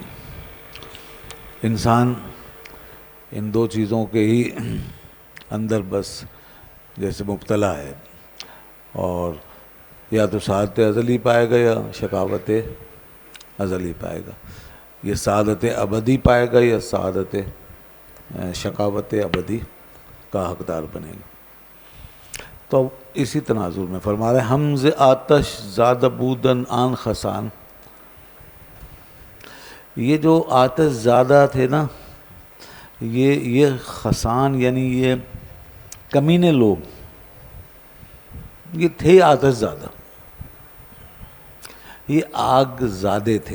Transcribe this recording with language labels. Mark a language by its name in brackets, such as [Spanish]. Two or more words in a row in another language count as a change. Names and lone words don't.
[Urdu] انسان ان دو چیزوں کے ہی اندر بس جیسے مبتلا ہے، اور یا تو سعادت ازلی پائے گا یا شقاوت ازلی پائے گا. یہ سعادت ابدی پائے گا یا سعادت شقاوت ابدی کا حقدار بنے گا. تو اسی تناظر میں فرما رہے [Persian] ہم ز آتش زاد بودن آن خسان. [Urdu] یہ جو آتش زادہ تھے نا، یہ خسان یعنی یہ کمینے لوگ، یہ تھے آتش زادہ. یہ آگ زادے تھے.